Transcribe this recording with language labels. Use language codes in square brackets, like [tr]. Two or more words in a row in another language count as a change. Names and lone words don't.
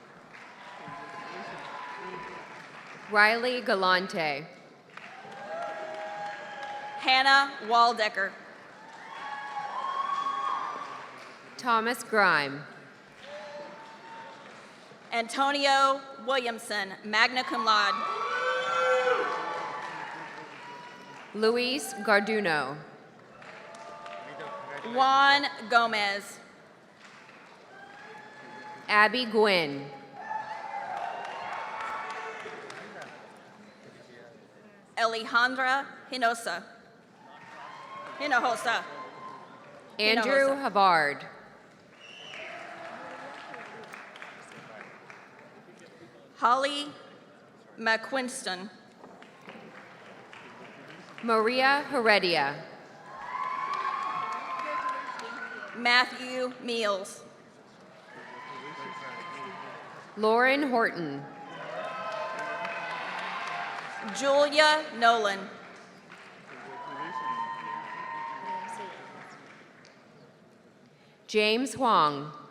[en] Riley Galante. Hannah Waldecker. Thomas Grime. Antonio Williamson, magna cum laude. Luis Garduno. Juan Gomez. Abby Gwynn. Alejandra Hinojosa. Andrew Hinojosa. Havard. Holly McQuinston. Maria Heredia. Matthew Meals. Lauren Horton. Julia Nolan. James Huang.